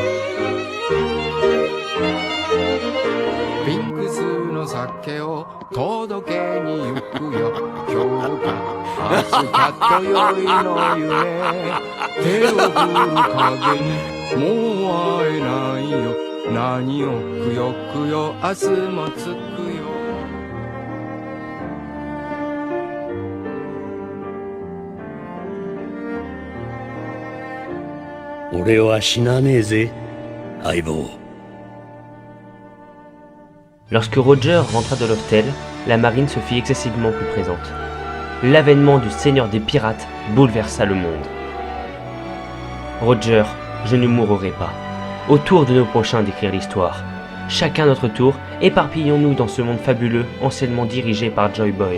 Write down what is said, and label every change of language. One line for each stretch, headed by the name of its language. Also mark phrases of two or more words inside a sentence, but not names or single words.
Japanese: ピンクスの酒を届けに行くよ今日か明日かと宵の夢手を振る影にもう会えないよ何をくよくよ明日もつくよ俺は死なねえぜ、相棒。
French: Lorsque Roger rentra de l'hôtel, la marine se fit excessivement plus présente. L'avènement du seigneur des pirates bouleversa le monde. Roger, je ne mourrai pas. Au tour de nos prochains d'écrire l'histoire. Chacun notre tour, éparpillons-nous dans ce monde fabuleux anciennement dirigé par Joy Boy.